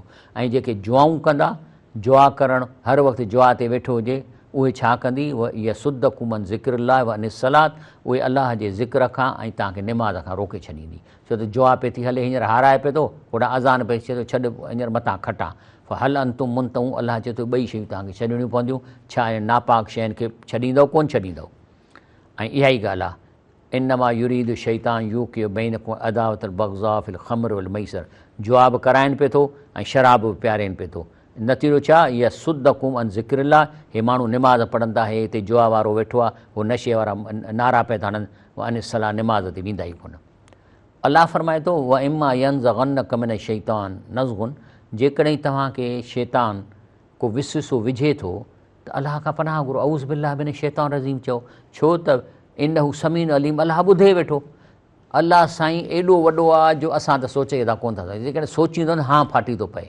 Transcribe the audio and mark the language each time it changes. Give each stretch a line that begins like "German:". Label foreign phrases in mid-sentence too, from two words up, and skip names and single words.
Sindhi: ऐं जेके जुआऊं कंदा, जुआ करणु, हर वक़्तु जुआ ते वेठो हुजे, उहे छा कंदी, उहा इहा
Arabic: يصدكم عن ذكر الله وعن الصلاة,
Sindhi: उहे अलाह जे ज़िक्र खां ऐं तव्हांखे निमाज़ खां रोके छॾींदी। छो त जुआ पे थी हले, हींअर हाराए पिए थो, होॾा अज़ान पे चए थो छॾ हींअर मथां खटा,
Arabic: هل أنتم منتهون,
Sindhi: अलाह चए थो ॿई शयूं तव्हांखे छॾणियूं पवंदियूं। छा नापाक शयुनि खे छॾींदव कोन छॾींदव। ऐं इहा ई ॻाल्हि आहे
Arabic: إنما يريد الشيطان أن يوقع بينكم العداوة والبغضاء في الخمر والميسر,
Sindhi: जुआ बि कराइनि पिए थो ऐं शराब बि पियारेनि पिए थो। नतीजो छा, इहा
Arabic: يصدكم عن ذكر الله,
Sindhi: हे माण्हू निमाज़ पढ़नि था, हे हिते जुआ वारो वेठो आहे, उहो नशे वारा नारा पिया था हणनि,
Arabic: عن الصلاة
Sindhi: निमाज़ ते वेंदा ई कोन। अलाह फरमाए थो
Arabic: وإما ينزغنك من الشيطان نزغ,
Sindhi: जेकॾहिं तव्हांखे शैतान को विसविसो विझे थो त अलाह खां पनाह घुरो,
Arabic: أعوذ بالله من الشيطان الرجيم
Sindhi: चओ, छो त
Arabic: إنه سميع عليم,
Sindhi: अलाह ॿुधे वेठो। अलाह साईं एॾो वॾो आहे जो असां त सोचे था कोन था सघूं, जेकॾहिं सोचींदो न हा फाटी थो पए।